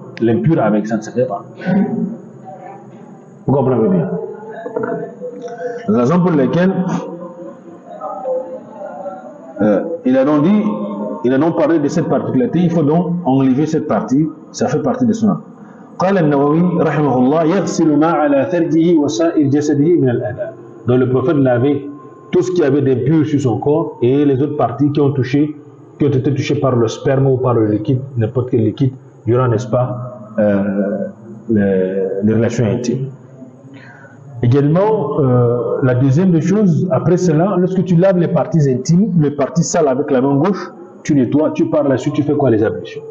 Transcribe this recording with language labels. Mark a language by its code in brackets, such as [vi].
[fr] L'impur avec ça ne se fait pas. Vous comprenez bien? La raison pour laquelle il a donc parlé de cette particularité, il faut donc enlever cette partie, ça fait partie de son. [ar] قال النووي رحمه الله يغسل ما على ثرجه وسائر جسده من الأذى. [fr] Donc le prophète lavait tout ce qui avait d'impur sur son corps et les autres parties qui ont été touchées par le sperme ou par le liquide, n'importe quel liquide, durant, n'est-ce pas, les relations intimes. Également, la deuxième des choses, après cela, lorsque tu laves les parties intimes, les parties sales avec la main gauche, tu nettoies, tu pars là-dessus, tu fais quoi? Les ablutions.